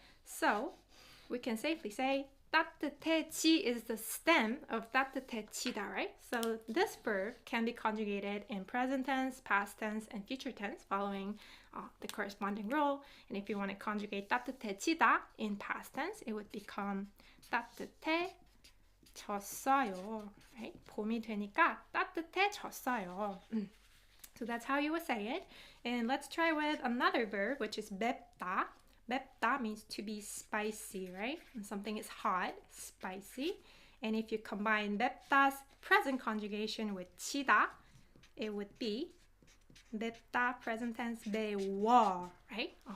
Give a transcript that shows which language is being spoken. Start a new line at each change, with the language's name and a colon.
English: So we can safely say 따뜻해지 is the stem of 따뜻해지다, right? So this verb can be conjugated in present tense, past tense, and future tense following the corresponding rule. And if you want to conjugate 따뜻해지다 in past tense, it would become 따뜻해졌어요, right?
Korean: 봄이 되니까 따뜻해졌어요.
English: So that's how you would say it. And let's try with another verb, which is 맵다. 맵다 means to be spicy, right? When something is hot, spicy. And if you combine 맵다's present conjugation with 지다, it would be 맵다 present tense 매워, right?